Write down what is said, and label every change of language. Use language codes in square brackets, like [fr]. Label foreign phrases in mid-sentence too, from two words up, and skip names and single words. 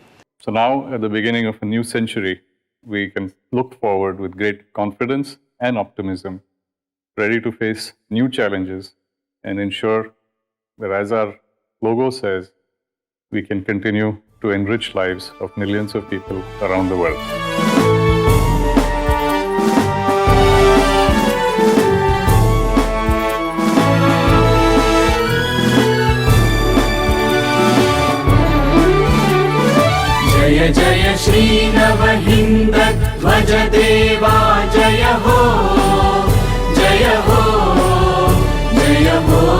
[en] So now, at the beginning of a new century, we can look forward with great confidence and optimism, ready to face new challenges and ensure that, as our logo says, we can continue to enrich lives of millions of people around the world. [hi] जय जय श्री नवहिंद ध्वज देवा जय हो जय हो जय हो.